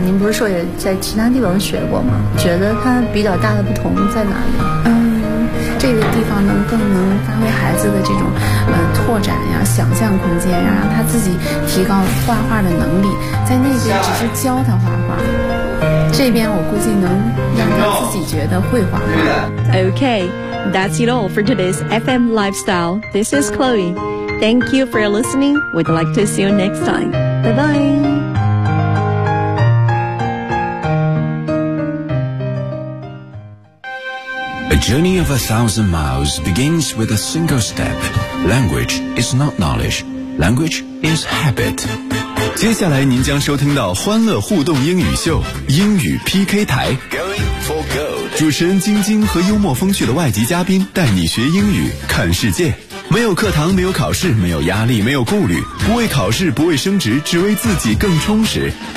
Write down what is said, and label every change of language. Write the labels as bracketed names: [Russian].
[Chinese] 您不是说也在其他地方学过吗？觉得它比较大的不同在哪里？这个地方更能发挥孩子的这种拓展呀、想象空间呀，让他自己提高画画的能力。在那边只是教他画画，这边我估计能让他自己觉得会画画。 [English] Okay, that's it all for today's FM Lifestyle. This is Chloe. Thank you for listening. We'd like to see you next time. Bye bye. A journey of 1,000 miles begins with a single step. Language is not knowledge. Language is habit. [Chinese] 接下来您将收听到欢乐互动英语秀，英语 PK 台。 [English] Going for gold. [Chinese] 主持人晶晶和幽默风趣的外籍嘉宾带你学英语，看世界。没有课堂，没有考试，没有压力，没有顾虑，不为考试，不为升职，只为自己更充实。